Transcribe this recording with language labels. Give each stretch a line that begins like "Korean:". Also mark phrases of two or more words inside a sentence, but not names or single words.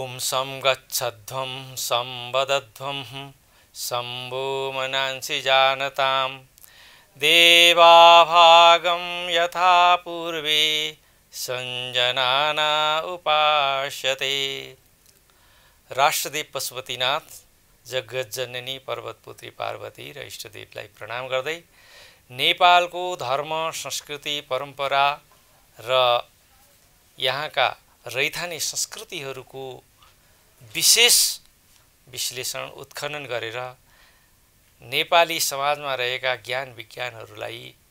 Sanskrit: संगच्छध्वं संवदध्वं शम्भो मनांसि जानताम् देवाभागं यथा पूर्वे संजनाना उपास्यते।
Nepali: राष्ट्रदेव पशुपतिनाथ जगज्जननी पर्वतपुत्री पार्वती र इष्टदेवलाई प्रणाम गर्दै नेपालको धर्म संस्कृति परम्परा र यहाँका रैथाने संस्कृतिहरूको विशेष विश्लेषण उत्खनन गरेर नेपाली समाजमा रहेका ज्ञान विज्ञानहरूलाई